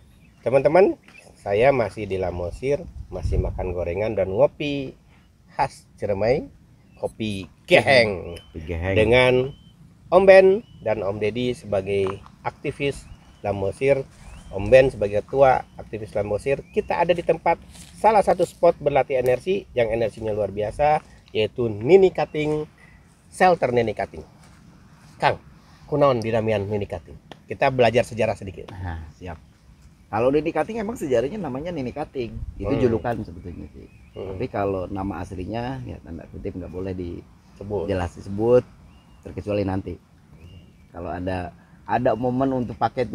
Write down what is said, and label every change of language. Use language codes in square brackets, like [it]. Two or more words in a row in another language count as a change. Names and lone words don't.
[id] Teman-teman, saya masih di Lamosir, masih makan gorengan dan ngopi khas Ciremai, kopi geheng dengan Om Ben dan Om Deddy sebagai aktivis Lamosir, Om Ben sebagai ketua aktivis Lamosir. Kita ada di tempat salah satu spot berlatih energi yang energinya luar biasa, yaitu Nini Cutting, shelter Nini Cutting. [su] Kang, kunaon dinamian Nini Cutting? [id] Kita belajar sejarah sedikit. Nah, siap. Kalau Nini Cutting emang sejarahnya namanya Nini Cutting. Itu julukan sebetulnya sih. Tapi kalau nama aslinya ya tanda kutip nggak boleh disebut terkecuali nanti. Kalau ada momen untuk paket